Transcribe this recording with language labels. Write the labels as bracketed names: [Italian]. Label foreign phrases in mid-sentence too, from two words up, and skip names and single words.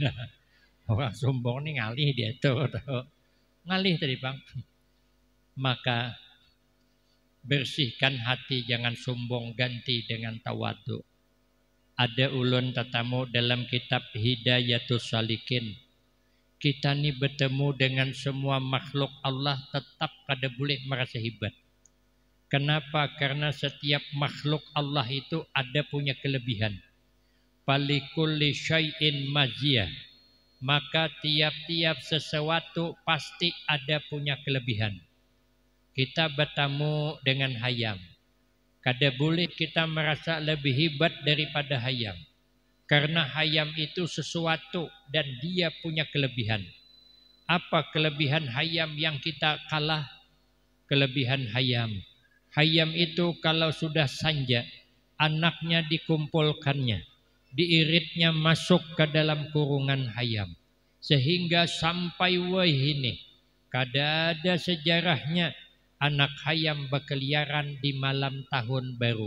[Banjar] Orang sombong nih ngalih dia tuh. Ngalih tadi bang. [Indonesian] Maka Bersihkan hati, jangan sombong, ganti dengan tawadu. [Banjar] Ada ulun tetamu dalam kitab Hidayatus Salikin. Kita ni bertemu dengan semua makhluk Allah tetap kada boleh merasa hebat. Kenapa? [Indonesian] Karena setiap makhluk Allah itu ada punya kelebihan. [Arabic] Falikulli syai'in maziyah. [Indonesian] Maka tiap-tiap sesuatu pasti ada punya kelebihan. [Banjar] Kita bertemu dengan hayam. Kada boleh kita merasa lebih hebat daripada hayam. Karena hayam itu sesuatu dan dia punya kelebihan. Apa kelebihan hayam yang kita kalah? Kelebihan hayam. Hayam itu kalau sudah sanja, anaknya dikumpulkannya. Diiritnya masuk ke dalam kurungan hayam. Sehingga sampai wahini. Kada ada sejarahnya anak hayam berkeliaran di malam tahun baru.